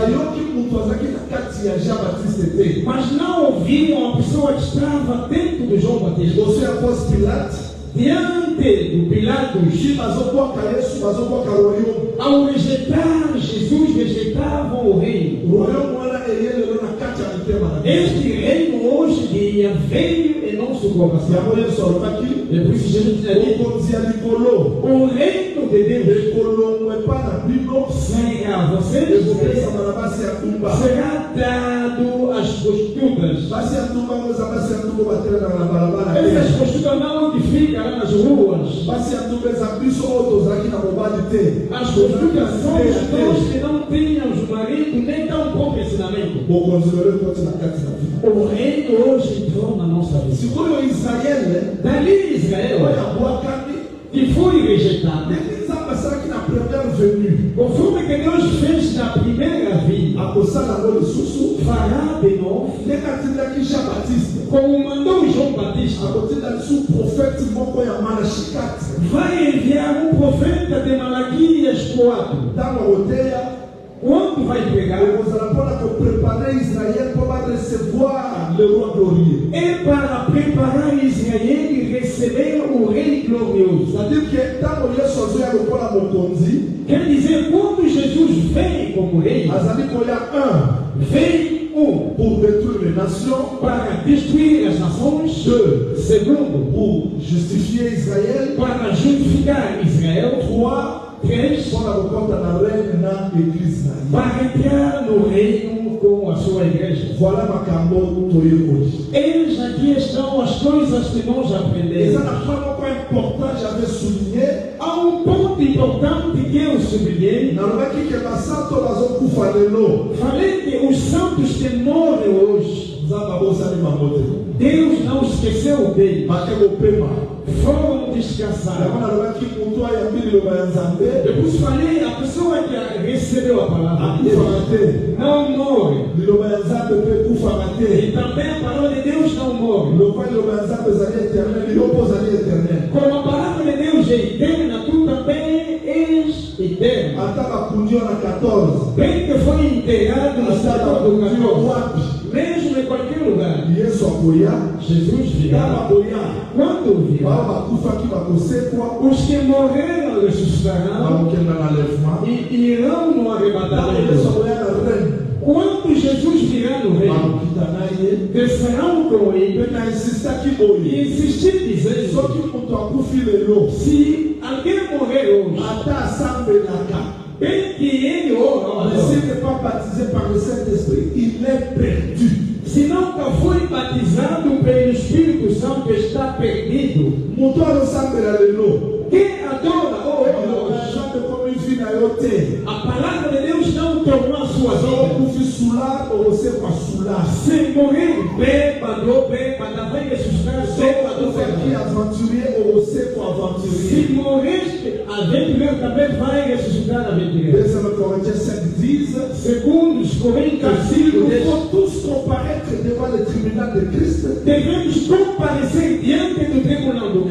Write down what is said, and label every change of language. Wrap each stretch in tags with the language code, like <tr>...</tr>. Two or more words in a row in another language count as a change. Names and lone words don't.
<ln>bayoki moto azalaki na kati ya Jean Baptiste te.</ln> <pt>mas não ouviram a pessoa que estava dentro do João Batista.</pt> <ln>Liboso ya</ln> <fr>Ponce Pilate</fr> <pt>Diante do Pilatos,</pt> <ln>shi bazobwaka Yesu bazobwaka royaume.</ln> <pt>ao rejeitar Jesus, rejeitavam o reino.</pt> <ln>Royaume wana eye lelo na kati ya mitema na biso.</ln> <pt>Este reino hoje dia veio em nosso coração.</pt> <ln>Yango Yesu alobaki</ln> <pt>É por isso que Jesus tinha dito:</pt> <ln>bokonzi ya likolo</ln> <pt>o reino de Deus</pt> <ln>ekolongwa epa na bino</ln> <pt>será a vocês,</pt> <ln>ekopesama na basi ya tumba.</ln> <pt>será dado às prostitutas.</pt> <ln>Basi ya tumba ngo eza basi ya tumba batelemaka na balabala te.</ln> <pt>Essas prostitutas não que ficam lá nas ruas.</pt> <ln>Basi ya tumba eza biso oyo tozalaki na mobali te.</ln> <pt>As prostitutas são pessoas que não tinham marido nem tão bom ensinamento.</pt> <ln>bokonzi lelo ekoti na kati na bino.</ln> <pt>O reino hoje entrou na nossa vida.</pt> <ln>sikoyo Israele</ln> <pt>Dali Israel,</pt> <ln>oyo abwakami</ln> <pt>que foi rejeitado,</pt> <ln>ndenge nzambe asalaki na</ln> <fr>première venue</fr> <pt>conforme que Deus fez na primeira vida,</pt> <ln>akosala yango lisusu</ln> <pt>fará de novo,</pt> <ln>ndenge atindaki Jean Baptiste</ln> <pt>como mandou João Batista.</pt> <ln>akotinda lisu profete moko ya Malachi 4</ln> <pt>Vai enviar um profeta de Malaquias 4.</pt> <ln>ntango akoteya</ln> <pt>Quando vai pregar?</pt> <ln>ekozala mpona koprépare Israël mpo barecevoir</ln> <fr>le roi glorieux.</fr> <pt>É para preparar Israel e receber o rei glorioso.</pt> <fr>C'est-à-dire que</fr> <ln>ntango Yesu azoya lokola mokonzi</ln> <pt>Quer dizer, quando Jesus vem como rei,</pt> <ln>azali koya</ln> <pt>vem</pt> <fr>pour détruire les nations,</fr> <pt>para destruir as nações, 2 segundo,</pt> <fr>pour justifier Israël,</fr> <pt>para justificar Israel, 3 3,</pt> <ln>mpona kokota na reine na église na ye.</ln> <pt>para entrar no reino com a sua igreja.</pt> <ln>Voilà makambo toyekoli.</ln> <pt>Eis aqui estão as coisas que nós</pt> <ln>Eza</ln> <pt>aprendemos.</pt> <fr>na point moko important j'avais souligné</fr> <pt>Há ponto importante que eu sublinhei.</pt> <ln>nalobaki ke basanto bazokufa lelo</ln> <pt>Falei que os santos que morrem hoje,</pt> <ln>nzambe abosani bango te</ln> <pt>Deus não esqueceu dele.</pt> <ln>bake kopema</ln> <pt>Foram</pt> <ln>yango</ln> <pt>descansados.</pt> <ln>nalobaki moto ayambi liloba ya nzambe</ln> <pt>Depois falei, a pessoa que recebeu a palavra</pt> <ln>akufaka te</ln> <pt>não morre.</pt> <ln>liloba ya nzambe mpe ekufaka</ln> <pt>E</pt> <ln>te</ln> <pt>também a palavra de Deus não morre.</pt> <ln>lokwa liloba ya nzambe ezali éternel yo mpo ozali éternel</ln> <pt>Como a palavra de Deus é eterna, tu também és eterno.</pt> <ln>ata bakundi yo na 14</ln> <pt>Bem que foi enterrado no</pt> <ln>ata</ln> <pt>sábado do</pt> <ln>bakundi yo</ln> <pt>14,</pt> <ln>wapi</ln> <pt>mesmo em qualquer lugar,</pt> <ln>yesu akoya</ln> <pt>Jesus</pt> <ln>ntango</ln> <pt>virá.</pt> <ln>akoya</ln> <pt>Quando</pt> <ln>bao</ln> <pt>virá,</pt> <ln>bakufaki bakosekwa</ln> <pt>os que morreram ressuscitarão</pt> <ln>bakokenda na lèvement</ln> <pt>e irão no</pt> <ln>ntango yesu</ln> <pt>arrebatamento.</pt> <ln>akoya na reine</ln> <pt>Quando Jesus virá no reino,</pt> <ln>bakokita na ye</ln> <pt>descerão com ele</pt> <ln>mpe na insistaki</ln> <pt>e</pt> <ln>boye</ln> <pt>insistir dizendo:</pt> <ln>soki moto akufi lelo</ln> <pt>se alguém morrer hoje,</pt> <ln>ata asambelaka</ln> <pt>bem que ele ora,</pt> <fr>mais s'il n'est pas baptisé par le Saint-Esprit il est perdu.</fr> <pt>se nunca foi batizado pelo Espírito Santo, está perdido.</pt> <ln>moto azosambela lelo</ln> <pt>Quem adora,</pt> <ln>nzambe komi vi na yo te</ln> <pt>a palavra de Deus não tornou a sua</pt> <ln>so</ln> <pt>vida.</pt> <ln>okufi sula okosekwa sula</ln> <pt>Se morrer bêbado, vai ressuscitar</pt> <ln>so</ln> <pt>bêbado.</pt> <ln>ozalaki aventurier okosekwa aventurier.</ln> <pt>Se morreste aventureiro, também vai ressuscitar aventureiro.</pt> <fr>2 Corinthiens 5 10</fr> <pt>Segundo os Coríntios,</pt> <fr>car il</fr> <pt>capítulo</pt> <fr>nous</fr> <pt>10,</pt> <fr>faut tous comparaître devant le tribunal de Christ</fr> <pt>devemos comparecer diante do tribunal do</pt>